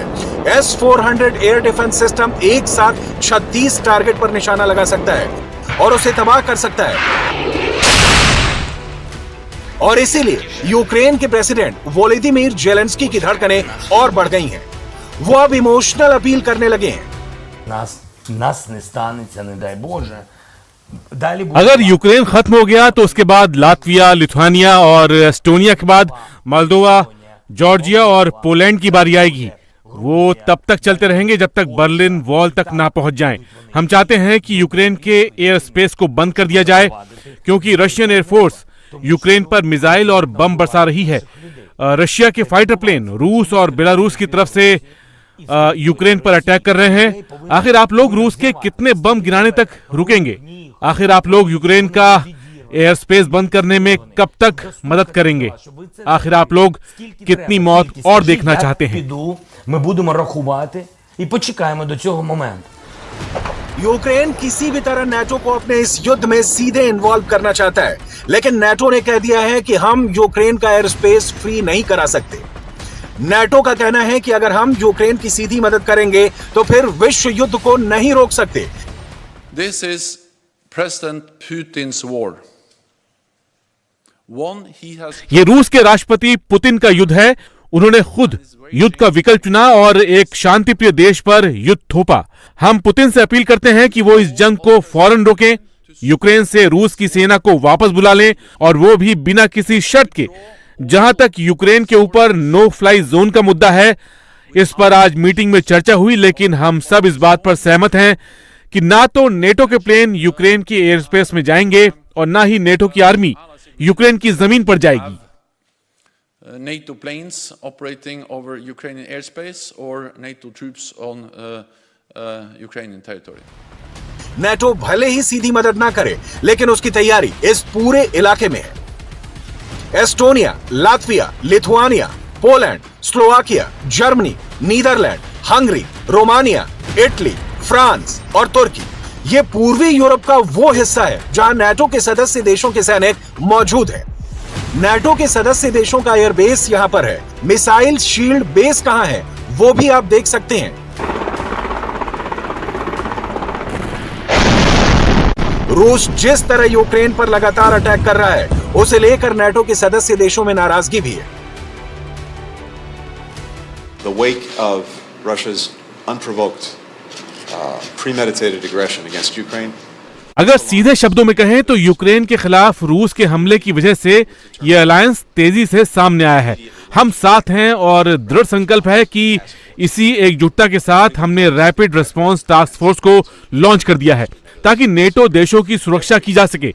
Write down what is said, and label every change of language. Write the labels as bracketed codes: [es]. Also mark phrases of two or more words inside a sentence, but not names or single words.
[hi] S-400 [en] air defense system [hi] एक साथ 36 टारगेट पर निशाना लगा सकता है और उसे तबाह कर सकता है। और इसीलिए यूक्रेन के प्रेसिडेंट वोलोदिमीर जेलेंस्की की धड़कनें और बढ़ गई हैं। वो अब [en] emotional appeal [hi] करने लगे हैं। [uk] Нас нас не станеться, не дай Боже. Далі буде [hi] अगर यूक्रेन खत्म हो गया तो उसके बाद लातविया, लिथुआनिया और एस्टोनिया के बाद मोल्दोवा, जॉर्जिया और पोलैंड की बारी आएगी। वो तब तक चलते रहेंगे जब तक बर्लिन वॉल तक ना पहुंच जाएं। हम चाहते हैं कि यूक्रेन के [en] air space [hi] को बंद कर दिया जाए, क्योंकि [en] Russian Airforce [hi] यूक्रेन पर मिसाइल और बम बरसा रही है। रशिया के [en] fighter plane [hi] रूस और बेलारूस की तरफ से यूक्रेन पर अटैक कर रहे हैं। आखिर आप लोग रूस के कितने बम गिराने तक रुकेंगे? आखिर आप लोग यूक्रेन का [en] air space [hi] बंद करने में कब तक मदद करेंगे? आखिर आप लोग कितनी मौत और देखना चाहते हैं? [uk] Ми будемо рахувати і почекаємо до цього моменту. [hi] यूक्रेन किसी भी तरह नेटो को अपने इस युद्ध में सीधे इन्वॉल्व करना चाहता है, लेकिन नेटो ने कह दिया है कि हम यूक्रेन का [en] air space free [hi] नहीं करा सकते। नेटो का कहना है कि अगर हम यूक्रेन की सीधी मदद करेंगे तो फिर विश्व युद्ध को नहीं रोक सकते। [en] This is President Putin's war. One he has [hi] ये रूस के राष्ट्रपति पुतिन का युद्ध है। उन्होंने खुद युद्ध का विकल्प चुना और एक शांतिप्रिय देश पर युद्ध थोपा। हम पुतिन से अपील करते हैं कि वो इस जंग को फौरन रोकें, यूक्रेन से रूस की सेना को वापस बुला लें, और वो भी बिना किसी शर्त के। जहां तक यूक्रेन के ऊपर [en] no fly zone [hi] का मुद्दा है, इस पर आज मीटिंग में चर्चा हुई, लेकिन हम सब इस बात पर सहमत हैं कि ना तो नेटो के प्लेन यूक्रेन की [en] air space [hi] में जाएंगे और ना ही नेटो की आर्मी यूक्रेन की जमीन पर जाएगी। [en] NATO planes operating over Ukrainian airspace or NATO troops on Ukrainian territory. [hi] नेटो भले ही सीधी मदद ना करे, लेकिन उसकी तैयारी इस पूरे इलाके में है। एस्टोनिया, लातविया, लिथुआनिया, पोलैंड, स्लोवाकिया, जर्मनी, नीदरलैंड, हंगरी, रोमानिया, इटली, फ्रांस और तुर्की, ये पूर्वी यूरोप का वो हिस्सा है जहां नेटो के सदस्य देशों के सैनिक मौजूद हैं। नेटो के सदस्य देशों का एयरबेस यहां पर है। [en] missile shield base [hi] कहां है वो भी आप देख सकते हैं। रूस जिस तरह यूक्रेन पर लगातार अटैक कर रहा है, उसे लेकर नेटो के सदस्य देशों में नाराजगी भी है। [en] The wake of Russia's unprovoked, premeditated aggression against Ukraine. [hi] अगर सीधे शब्दों में कहें तो यूक्रेन के खिलाफ रूस के हमले की वजह से यह अलायंस तेजी से सामने आया है। हम साथ हैं और दृढ़ संकल्प है कि इसी एकजुटता के साथ हमने [en] rapid response task force [hi] को लॉन्च कर दिया है, ताकि नेटो देशों की सुरक्षा की जा सके।